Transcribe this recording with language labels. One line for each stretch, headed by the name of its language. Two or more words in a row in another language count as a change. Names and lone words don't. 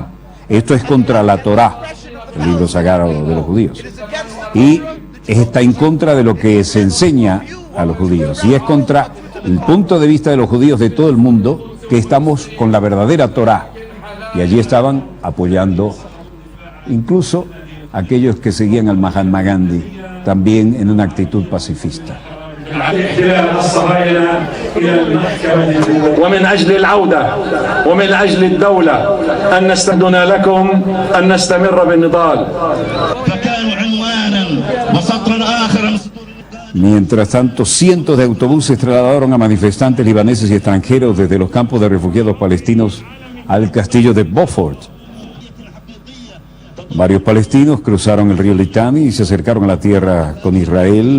Spanish: Esto es contra la Torá, el libro sagrado de los judíos, y está en contra de lo que se enseña a los judíos, y es contra el punto de vista de los judíos de todo el mundo, que estamos con la verdadera Torá. Y allí estaban apoyando incluso aquellos que seguían al Mahatma Gandhi, también en una actitud pacifista.
Arabic: ومن أجل العودة ومن أجل الدولة أن نستهدنا لكم أن نستمر بالنضال. فكانوا عنوانا وسطرا آخر.
Spanish: Mientras tanto, cientos de autobuses trasladaron a manifestantes libaneses y extranjeros desde los campos de refugiados palestinos al castillo de Beaufort. Varios palestinos cruzaron el río Litani y se acercaron a la tierra con Israel.